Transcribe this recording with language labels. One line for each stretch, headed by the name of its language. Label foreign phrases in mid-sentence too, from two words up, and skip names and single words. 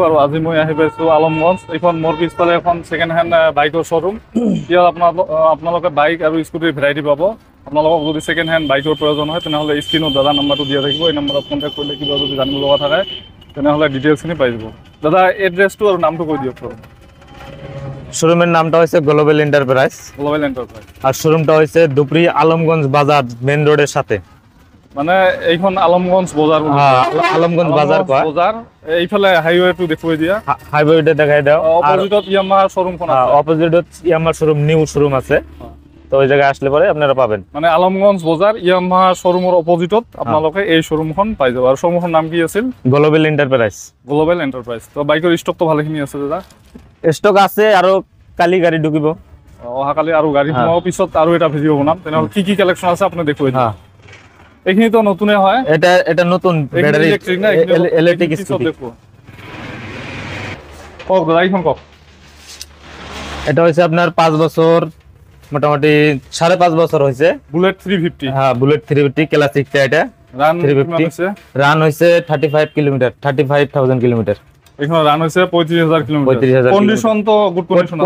Assamese: আৰু আজি মই আহি পাইছোঁ আলমগঞ্জ। এইখন মোৰ পিছফালে এখন
English: second hand
Assamese: বাইকৰ শ্ব'ৰুম। ইয়াত আপোনালোকে বাইক আৰু স্কুটিৰ ভেৰাইটি পাব। আপোনালোকক যদি
English: second hand
Assamese: বাইকৰ প্ৰয়োজন হয় তেনেহ'লে স্ক্ৰীনত দাদা নাম্বাৰটো দিয়া থাকিব। এই নাম্বাৰত কণ্টেক্ট কৰিলে কিবা যদি জানিব লগা থাকে তেনেহ'লে ডিটেইলছখিনি পাই যাব। দাদা এড্ৰেছটো আৰু নামটো কৈ দিয়ক।
Bangla: শোরুমের নামটা হচ্ছে গ্লোবাল এন্টারপ্রাইজ। গ্লোবাল এন্টারপ্রাইজ। আর শোরুমটা হচ্ছে দুপরি আলমগঞ্জ বাজার মেন রোডের সাথে।
Assamese: মানে এইখন আলমগঞ্জ বজাৰ।
Bangla: হ্যাঁ, আলমগঞ্জ বাজার কয়।
Assamese: বজাৰ এইফালে হাইৱেটো দেখুৱাই দিয়া।
Bangla: হাইওয়েটা দেখাই দাও।
Assamese: অপোজিটত ইয়ামাহা শোরুমখন আছে।
Bangla: অপোজিটত ইয়ামাহা শোরুম,
English: new showroom
Bangla: আছে। তো ওই জায়গায় আসলে পরে আপনারা পাবেন।
Assamese: মানে আলমগঞ্জ বজাৰ ইয়ামাহা শোরুমৰ অপোজিটত আপোনালোকে এই শোরুমখন পাই যাব। আৰু শোরুমখনৰ নাম কি আছিল? গ্লোবাল এন্টারপ্রাইজ। গ্লোবাল এন্টারপ্রাইজ। তো বাইকৰ ষ্টকটো ভালেখিনি আছে দাদা। স্টক আছে আৰু কালি গাড়ি ঢুকিব। অহাকালি আৰু গাড়ী সোমাব। পিছত আৰু এটা ভিডিঅ' বনাম। তেনেহ'লে কি কি কালেকশ্যন আছে আপুনি দেখুৱাই দিয়ক। হ্যাঁ, এইখিনি তো নতুনে হয়। এটা নতুন ব্যাটারি ইলেকট্রিক না ইলেকট্রিক স্কুটি। কওক দাদা, এইখন কওক।
Bangla: এটা হচ্ছে আপনার 5 বছর, মোটামুটি 5.5 বছর হয়েছে। বুলেট 350। হ্যাঁ, বুলেট 350 ক্লাসিকটা। এটা রান 350 আছে। রান হয়েছে 35 কিলোমিটার, 35,000 কিলোমিটার। এইখন রান হয়েছে 35,000 কিলোমিটার। 35,000 কন্ডিশন তো
English: good condition
Bangla: আছে।